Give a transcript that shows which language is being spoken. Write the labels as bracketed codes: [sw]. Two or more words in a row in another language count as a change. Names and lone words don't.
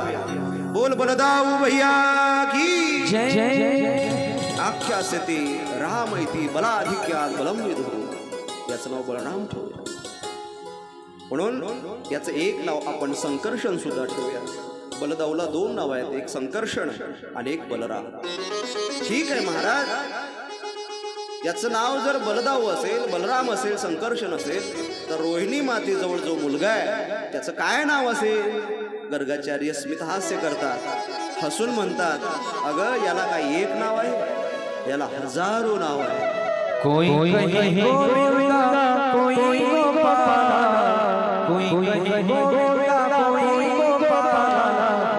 [hi] बोल बलदाऊ भैया की जय. [sa] आख्यासते राम इति बलाधिक्यात बलम विदुः, [mr] याचं नाव बलराम ठेवूया. म्हणून याचं एक नाव आपण संकर्षण सुद्धा ठेवूया. बलदाऊला दोन नाव आहेत, एक संकर्षण आणि एक बलराम. ठीक आहे महाराज, याचं नाव जर बलदाऊ असेल, बलराम असेल, संकर्षण असेल, तर रोहिणी मातेजवळ जो मुलगा आहे त्याचं काय नाव असेल? गर्गाचार्य स्मितहास्य करतात, हसून म्हणतात, अगं याला काय एक नाव आहे? याला हजारो नाव आहे. [hi] कोई कहे गोविंदा, कोई गोपाल, कोई कहे गोविंदा, कोई गोपाल.